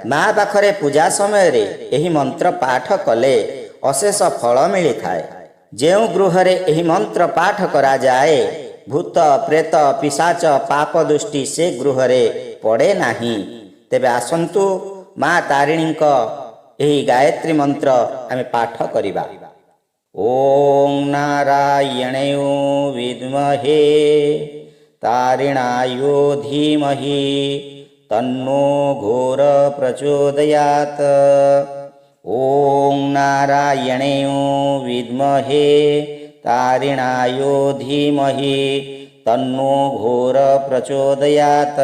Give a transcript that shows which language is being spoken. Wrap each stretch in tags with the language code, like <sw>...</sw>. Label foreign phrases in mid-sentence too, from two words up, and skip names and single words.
<or>ମାଁ ପାଖରେ ପୂଜା ସମୟ ରେ ଏହି ମନ୍ତ୍ର ପାଠ କଲେ ଅଶେଷ ଫଳ ମିଳି ଥାଏ। ଯେଉଁ ଗୃହରେ ଏହି ମନ୍ତ୍ର ପାଠ କରା ଯାଏ ଭୂତ ପ୍ରେତ ପିଶାଚ ପାପ ଦୃଷ୍ଟି ସେ ଗୃହରେ ପଡ଼େ ନାହିଁ। ତେବେ ଆସନ୍ତୁ ମାଁ ତାରିଣୀଙ୍କ ଏହି ଗାୟତ୍ରୀ ମନ୍ତ୍ର ଆମେ ପାଠ କରିବା।</or> <sa>ओम नारायणेय विद्महे तारिणायो धीमहि तन्नो घोर प्रचोदयात्। ओम नारायणेय विद्महे तारिणायो धीमहि तन्नो घोर प्रचोदयात्।</sa>